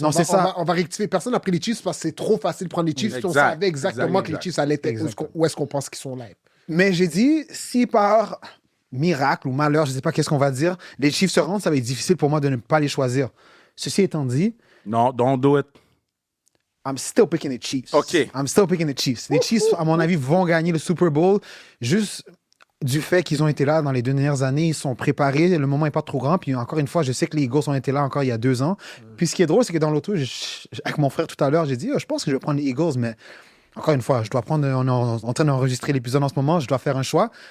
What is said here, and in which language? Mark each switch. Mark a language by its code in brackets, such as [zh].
[fr] Non, c'est ça. On va rectifier. Personne n'a pris les Chiefs parce que c'est trop facile de prendre les Chiefs. Exact. On savait exactement que les Exact. Chiefs allaient être Exact. où est-ce qu'on pense qu'ils sont là. Mais j'ai dit, si par miracle ou malheur, je ne sais pas qu'est-ce qu'on va dire, les Chiefs se rendent, ça va être difficile pour moi de ne pas les choisir. Ceci étant dit, Non, [en] don't do it. I'm still picking the Chiefs. OK. I'm still picking the Chiefs. [fr] Les Chiefs, à mon avis, vont gagner le Super Bowl juste du fait qu'ils ont été là dans les 2 dernières années. Ils sont préparés. Le moment n'est pas trop grand. Puis encore une fois, je sais que les Eagles ont été là encore il y a 2 ans. Puis ce qui est drôle, c'est que dans l'auto, avec mon frère tout à l'heure, j'ai dit, je pense que je vais prendre les Eagles, mais encore une fois, je dois prendre, on est en train d'enregistrer l'épisode en ce moment, je dois faire un choix.